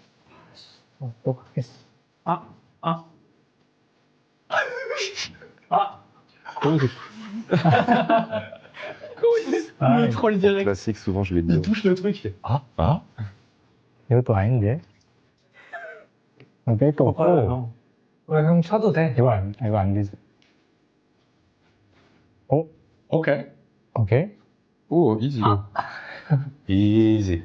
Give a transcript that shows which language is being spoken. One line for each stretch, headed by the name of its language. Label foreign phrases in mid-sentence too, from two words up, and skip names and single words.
Korean: 또 가겠어.
French: trop le direct. Classique, souvent je l'ai dit. Il touche le truc, il fait ah
Korean: 이것도 아닌데. 뺄 거 없고. 형 쳐도 돼. 이거 안 되지. 오케이. 오, 이지. 이지.